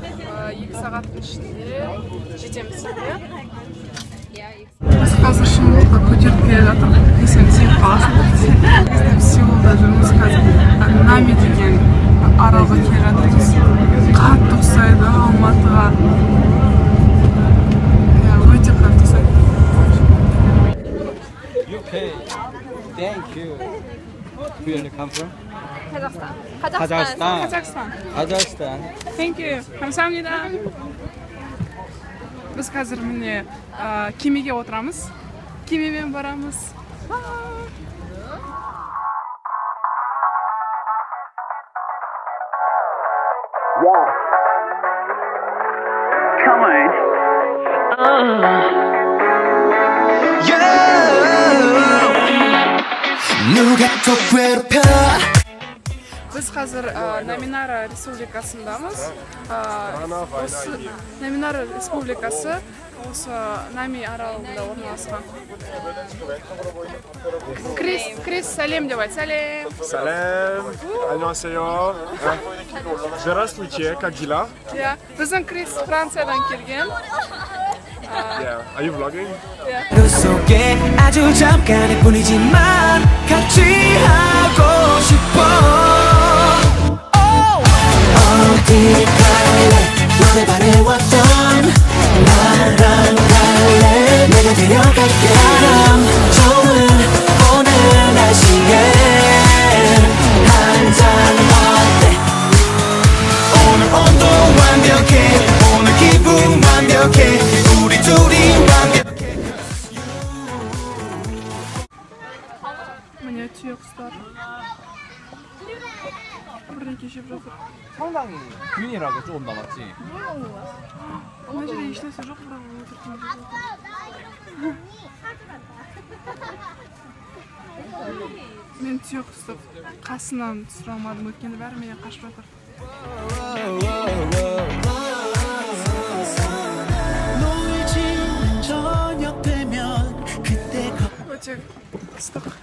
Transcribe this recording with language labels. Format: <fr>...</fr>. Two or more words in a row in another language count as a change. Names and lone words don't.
<kk>2 сағаттың ішінде жетеміз. Біз қазір Шымболға көтеріп келе жатырмық. Десем сен қаласың. Біздің Сеулда жүрміз қазір. Нами деген аралға келе жатырмыз. Қатты ұқсайды Алматыға. Өте қатты ұқсайды.</kk> <en>Okay, thank you. Where you come from? Kazakhstan. Kazakhstan. Thank you.</en> <ko>감사합니다.</ko> <kk>Біз қазір міне кемеге отырамыз. Кемемен барамыз.</kk> <en>Come on.</en> <kk>Біз қазір Наминара республикасындамыз. Наминара республикасы осы Нами аралында орналасқан. Крис, салем деп айт. Салем. Салем. Аньонсейо.</kk> <ru>Здравствуйте, как дела?</ru> <kk>Біздің Крис Франциядан келген.</kk> <en>Yeah. Are you vlogging?</en> <ko>속에 아주 잠깐의 뿐이지만 같이 하고 싶어. 어디 갈래? 너네 바래왔던 나랑 갈래? 내가 데려갈게. 바람 좋은 오늘 날씨에 한잔 어때? 오늘 온도 완벽해. 오늘 기분 완벽해. 우리 둘이 완벽해.</ko> <kk>Міне түйеқұстар. бірдеңке жеп жатыр. 상당히 균일하게 조금 남았지. мына жерде ешнәрсе жоқ, бірақ отырып мен түйеқұсты қасынан түсіре алмадым, өйткені бәрі менен қашып жатыр. Өте ыстық.</kk>